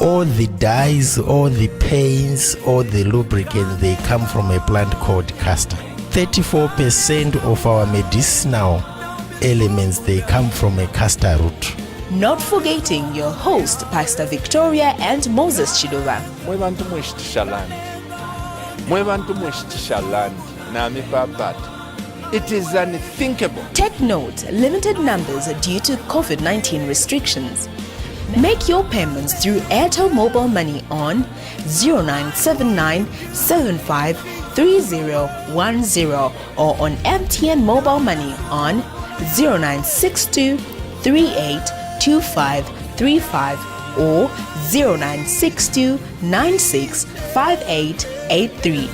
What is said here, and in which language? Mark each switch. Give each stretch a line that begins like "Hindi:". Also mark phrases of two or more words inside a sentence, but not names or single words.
English: All the dyes, all the paints, all the lubricants, they come from a plant called castor. 34% of our medicinal elements, they come from a castor root. Not forgetting your host, Pastor Victoria and Moses Chidova.
Bemba: Mwebantu mweshitisha land. Mwebantu mweshitisha land. Nami papat.
English: It is unthinkable. Take note, limited numbers due to COVID-19 restrictions. Make your payments through Airtel Mobile Money on 0979 75 3010 or on MTN Mobile Money on 0962 38 25 35 or 0962 96 5883.